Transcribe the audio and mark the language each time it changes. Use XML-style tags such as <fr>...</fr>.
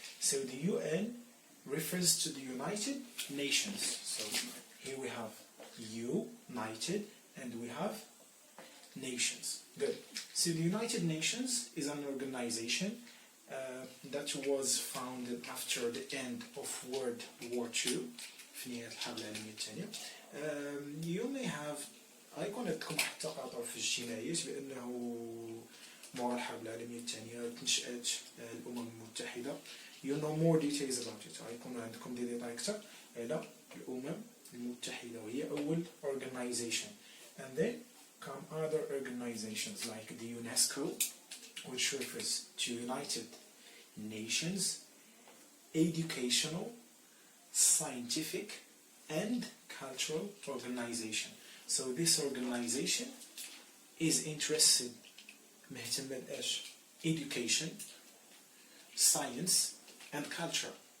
<en>So the UN refers to the United Nations. So here we have United and we have Nations. Good. So the United Nations is an organization that was founded after the end of World War II.</en> <ar>في نهاية الحرب العالمية الثانية.</ar> <en>You may have</en> <ar>غيكون عندكم حتى تقاطع في الاجتماعيات بأنه مورا الحرب العالمية الثانية تنشأت الأمم المتحدة.</ar> <en>You know more details about it.</en> <ar>غيكون عندكم دي ديتاي أكثر على الأمم المتحدة وهي أول organization.</ar> <en>And then come other organizations like the UNESCO, which refers to United Nations, educational, scientific, and cultural organization. So this organization is interested</en> <ar>مهتمة بإيش؟</ar> <en>education, science, and culture.</en>